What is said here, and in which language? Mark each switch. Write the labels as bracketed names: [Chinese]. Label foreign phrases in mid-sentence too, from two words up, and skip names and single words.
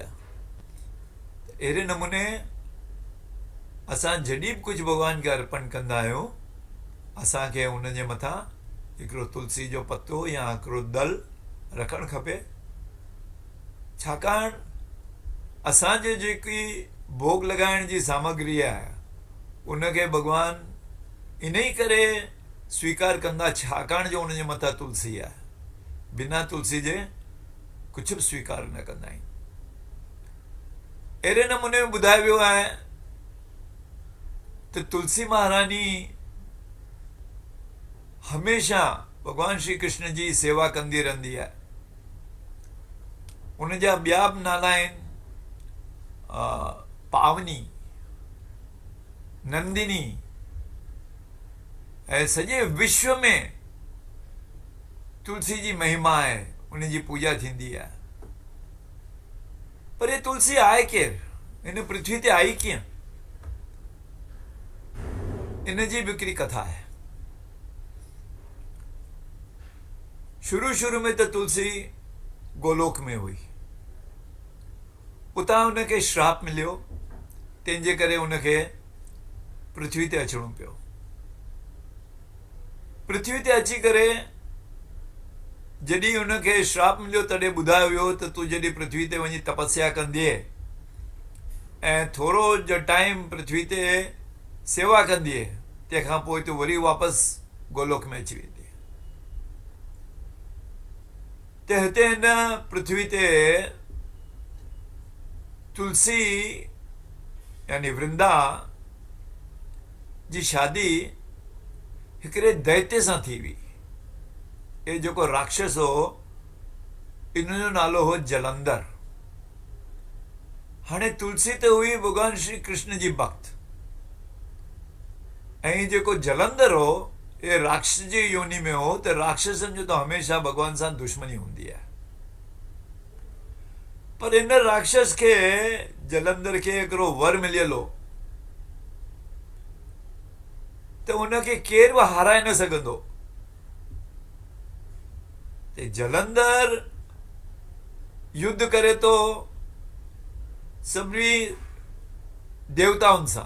[Sindhi] अहिड़े नमूने असां जॾहिं बि कुझु भॻवान खे अर्पण कंदा आहियूं, असांखे उन जे मथां हिकिड़ो तुलसी जो पत्तो या हिकिड़ो दल रखणु खपे। छाकाणि असांजे जेकी भोग लॻाइण जी सामग्री आहे उनखे भॻवान इन ई करे स्वीकार कंदा छाकाणि जो उनजे मथां तुलसी आहे। बिना तुलसी जे कुझु बि स्वीकार न कंदा आहिनि। अहिड़े नमूने ॿुधायो वियो आहे त तुलसी महारानी हमेशा भॻवान श्री कृष्ण जी सेवा कंदी रहंदी आहे। उन जा ॿिया बि नाला आहिनि, पावनी, नंदिनी, ऐं सॼे विश्व में तुलसी जी महिमा आहे, उन जी पूजा थींदी आहे। पर ये तुलसी आहे केरु, इन पृथ्वी ते आई कीअं, इन जी बि हिकिड़ी कथा आहे। शुरू में त तुलसी गोलोक में हुई, उतां उनखे श्राप मिलियो, तंहिंजे करे उनखे पृथ्वी ते अचणो पियो। पृथ्वी ते अची करे जॾहिं उनखे श्राप मिलियो तॾहिं ॿुधायो वियो त तूं जॾहिं पृथ्वी ते वञी तपस्या कंदीअ ऐं थोरो जो टाइम पृथ्वी ते सेवा कंदीअ, तंहिंखां पोइ तूं वरी वापसि गोलोक में अची वेंदी। त हिते हिन पृथ्वी ते तुलसी यानी वृंदा जी शादी हिकिड़े दैत्य सां थी हुई। ये जेको राक्षस हो, इन जो नालो हो जलंधर। हाणे तुलसी त हुई भॻवान श्री कृष्ण जी भक्त, ऐं जेको जलंधर हो ये राक्षस जी योनि में हो, त राक्षसनि जो त हमेशा भॻवान सां दुश्मनी हूंदी आहे। पर इन राक्षस खे, जलंधर खे हिकिड़ो वर मिलियल हो त उनखे केर बि हाराए न सघंदो। ते जलंधर युद्ध करे तो सभिनी देवताउनि सां।